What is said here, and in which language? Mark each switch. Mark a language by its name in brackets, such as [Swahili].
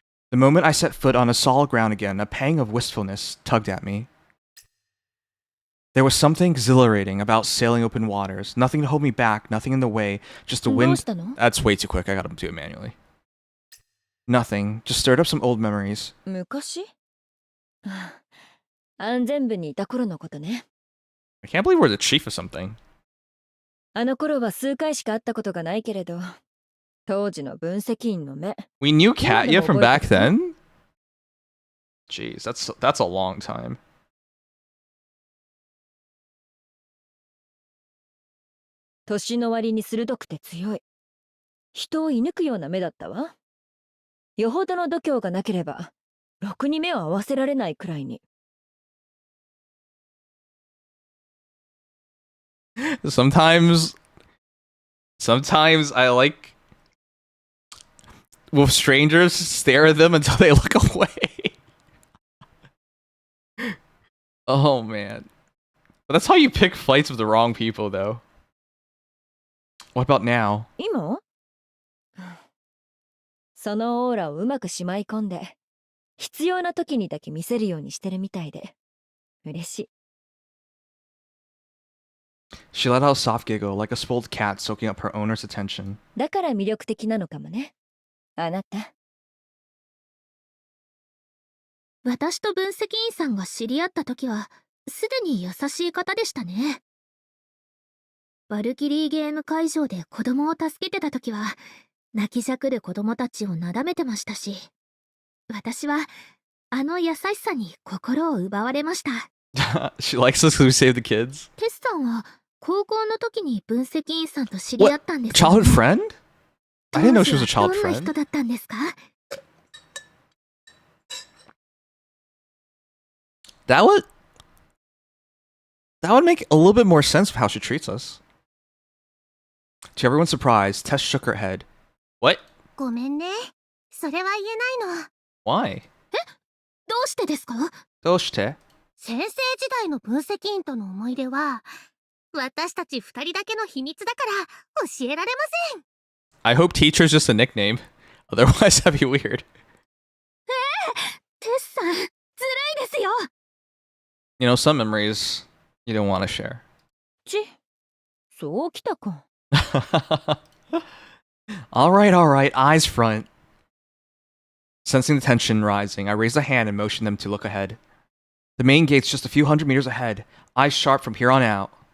[English] The moment I set foot on a solid ground again, a pang of wistfulness tugged at me. There was something exhilarating about sailing open waters. Nothing to hold me back, nothing in the way, just the wind. That's way too quick. I gotta do it manually. Nothing. Just stirred up some old memories. [Japanese] 昔安全部にいた頃のことね。 [English] I can't believe we're the chief of something. [Japanese] あの頃は数回しか会ったことがないけれど、当時の分析員の目。 [English] We knew Katya from back then? Jeez, that's a long time. [Japanese] 年の割に鋭くて強い。人を射抜くような目だったわ。よほどの度胸がなければ、ろくに目を合わせられないくらいに。 [English] Sometimes I like with strangers stare at them until they look away. Oh man. But that's how you pick fights with the wrong people though. What about now? [Japanese] 今そのオーラをうまくしまい込んで、必要な時にだけ見せるようにしてるみたいで、嬉しい。 [English] She let out a soft giggle, like a spoiled cat soaking up her owner's attention. [Japanese] だから魅力的なのかもね。あなた。私と分析員さんが知り合った時は、すでに優しい方でしたね。バルキリーゲーム会場で子供を助けてた時は、泣きじゃくる子供たちをなだめてましたし、私はあの優しさに心を奪われました。 [English] She likes us because we save the kids. [Japanese] テスさんは高校の時に分析員さんと知り合ったんですよね。 [English] Childhood friend? I didn't know she was a childhood [Japanese] どんな [English] friend. [Japanese] 人だったんですか? [English] That would make a little bit more sense of how she treats us. To everyone's surprise, Tess shook her head. What? [Japanese] ごめんね。それは言えないの。 [English] Why? [Japanese] どうしてですか? どうして? 先生時代の分析員との思い出は、私たち二人だけの秘密だから教えられません。 [English] I hope teacher's just a nickname. Otherwise that'd be weird. [Japanese] テスさん、ずるいですよ。 [English] You know, some memories you don't want to share. [Japanese] そうきたか。 [English] Alright, eyes front. Sensing the tension rising, I raised a hand and motioned them to look ahead. The main gate's just a few hundred meters ahead, eyes sharp from here on out.